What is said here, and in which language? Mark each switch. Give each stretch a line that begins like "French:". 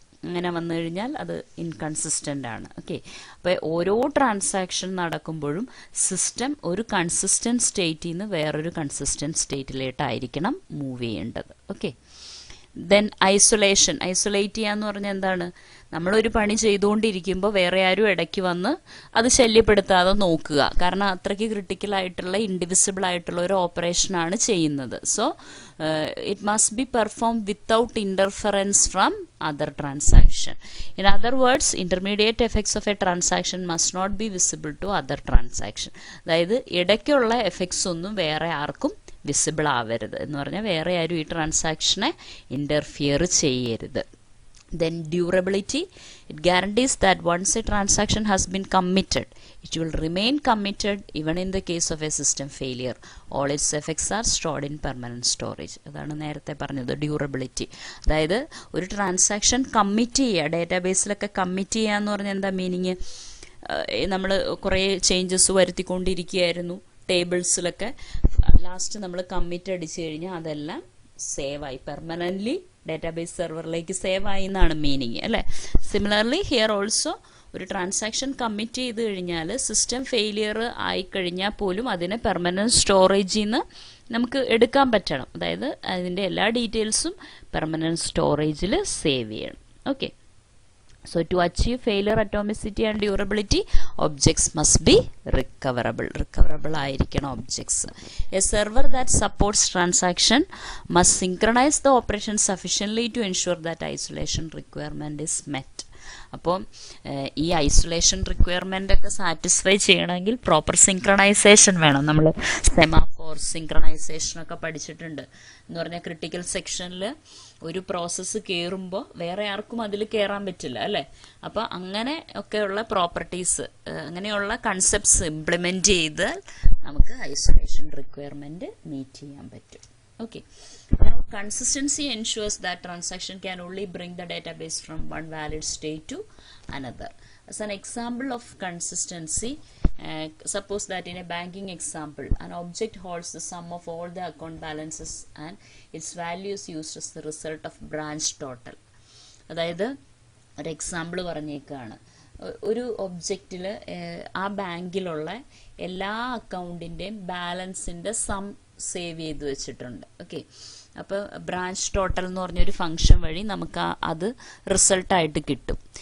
Malayalam: അങ്ങനെ വന്നു കഴിഞ്ഞാൽ അത് ഇൻകൺസിസ്റ്റൻ്റ് ആണ്. ഓക്കെ. അപ്പോൾ ഓരോ ട്രാൻസാക്ഷൻ നടക്കുമ്പോഴും സിസ്റ്റം ഒരു കൺസിസ്റ്റന്റ് സ്റ്റേറ്റിൽ നിന്ന് വേറൊരു കൺസിസ്റ്റന്റ് സ്റ്റേറ്റിലേട്ടായിരിക്കണം മൂവ് ചെയ്യേണ്ടത്. ഓക്കെ. Then isolation. ഐസൊലേറ്റ് ചെയ്യാന്ന് പറഞ്ഞാൽ എന്താണ്? നമ്മളൊരു പണി ചെയ്തുകൊണ്ടിരിക്കുമ്പോൾ വേറെ ആരും ഇടയ്ക്ക് വന്ന് അത് ശല്യപ്പെടുത്താതെ നോക്കുക. കാരണം അത്രയ്ക്ക് ക്രിട്ടിക്കൽ ആയിട്ടുള്ള, ഇൻഡിവിസിബിൾ ആയിട്ടുള്ള ഒരു ഓപ്പറേഷനാണ് ചെയ്യുന്നത്. So
English: it must be performed without interference from other transaction. In other words, intermediate effects of a transaction must not be visible to other transaction.
Malayalam: അതായത് ഇടയ്ക്കുള്ള എഫക്ട്സ് ഒന്നും വേറെ ആർക്കും വിസിബിൾ ആവരുത് എന്ന് പറഞ്ഞാൽ വേറെ ആരും ഈ ട്രാൻസാക്ഷനെ ഇന്റർഫിയർ ചെയ്യരുത്.
English: Then durability, it guarantees that once a transaction has been committed, it will remain committed even in the case of a system failure. All its effects are stored in permanent storage.
Malayalam: അതാണ് നേരത്തെ പറഞ്ഞത് durability. അതായത് ഒരു transaction commit ചെയ്യുക, ഡേറ്റാബേസിലൊക്കെ commit ചെയ്യുക എന്ന് പറഞ്ഞാൽ എന്താ മീനിങ്? നമ്മൾ കുറേ ചേഞ്ചസ് വരുത്തിക്കൊണ്ടിരിക്കുകയായിരുന്നു ടേബിൾസിലൊക്കെ, ലാസ്റ്റ് നമ്മൾ കമ്മിറ്റ് അടിച്ചു കഴിഞ്ഞാൽ അതെല്ലാം സേവ് ആയി, പെർമനൻ്റ്ലി ഡേറ്റാബേസ് സെർവറിലേക്ക് സേവ് ആയി എന്നാണ് മീനിങ് അല്ലേ. സിമിലർലി ഹിയർ ഓൾസോ ഒരു ട്രാൻസാക്ഷൻ കമ്മിറ്റ് ചെയ്ത് കഴിഞ്ഞാൽ സിസ്റ്റം ഫെയിലിയർ ആയിക്കഴിഞ്ഞാൽ പോലും അതിനെ പെർമനൻറ്റ് സ്റ്റോറേജിൽ നിന്ന് നമുക്ക് എടുക്കാൻ പറ്റണം. അതായത് അതിൻ്റെ എല്ലാ ഡീറ്റെയിൽസും പെർമനൻറ്റ് സ്റ്റോറേജിൽ സേവ് ചെയ്യണം. Okay.
English: So to achieve failure atomicity and durability, objects must be recoverable. Recoverable
Malayalam: ആയിരിക്കണം
English: objects. A server that supports transaction must synchronize the operation sufficiently to ensure that isolation requirement is met.
Malayalam: അപ്പോൾ ഈ isolation requirement ഒക്കെ satisfy ചെയ്യണമെങ്കിൽ proper synchronisation വേണം. നമ്മൾ semaphore സിങ്ക്രണൈസേഷനൊക്കെ പഠിച്ചിട്ടുണ്ട്. എന്ന് പറഞ്ഞാൽ ക്രിട്ടിക്കൽ സെക്ഷനിൽ ഒരു പ്രോസസ്സ് കയറുമ്പോൾ വേറെ ആർക്കും അതിൽ കയറാൻ പറ്റില്ല അല്ലേ. അപ്പോൾ അങ്ങനെ ഒക്കെയുള്ള പ്രോപ്പർട്ടീസ്, അങ്ങനെയുള്ള കൺസെപ്റ്റ്സ് ഇംപ്ലിമെൻറ്റ് ചെയ്താൽ നമുക്ക് ഐസൊലേഷൻ റിക്വയർമെൻറ്റ് മീറ്റ് ചെയ്യാൻ പറ്റും.
English: Okay. Now consistency ensures that transaction can only bring the database from one valid state to another. As an example of consistency, suppose that in a banking example, an object holds the sum of all the account balances and its value is used as the result of branch total.
Malayalam: അതായത് ഒരു example പറഞ്ഞേക്കാണ്. ഒരു ഒബ്ജക്റ്റിൽ ആ ബാങ്കിലുള്ള എല്ലാ അക്കൗണ്ടിൻ്റെയും ബാലൻസിൻ്റെ some save ചെയ്ത് വെച്ചിട്ടുണ്ട്. Okay. അപ്പോൾ branch total എന്ന് പറഞ്ഞൊരു ഫംഗ്ഷൻ വഴി നമുക്ക് അത് റിസൾട്ടായിട്ട് കിട്ടും.